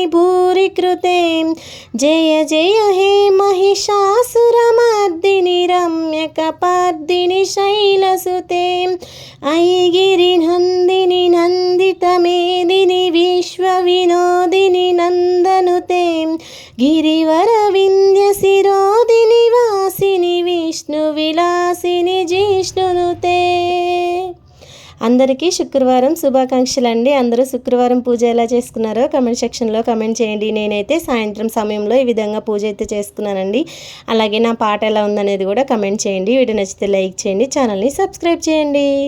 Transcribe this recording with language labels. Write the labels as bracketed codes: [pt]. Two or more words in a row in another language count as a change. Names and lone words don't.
[sa] भूरि कृते जय जय हे महिषासुरमर्दिनि रम्यकपर्दिनि शैलसुते ऐगिरिनन्दिनि नन्दितमेदिनि विश्वविनोदिनि नन्दनुते गिरिवरविन्द्यशिरोदिनि वासिनि विष्णुविलासिनि जिष्णुनुते। [te] అందరికీ శుక్రవారం శుభాకాంక్షలు అండి. అందరూ శుక్రవారం పూజ ఎలా చేసుకున్నారో [en] comment section [te] కమెంట్ చేయండి. నేనైతే సాయంత్రం సమయంలో ఈ విధంగా పూజ అయితే చేసుకున్నానండి. అలాగే నా పాట ఎలా ఉందనేది కూడా కమెంట్ చేయండి. వీడియో నచ్చితే లైక్ చేయండి, [en] channel subscribe [te] చేయండి.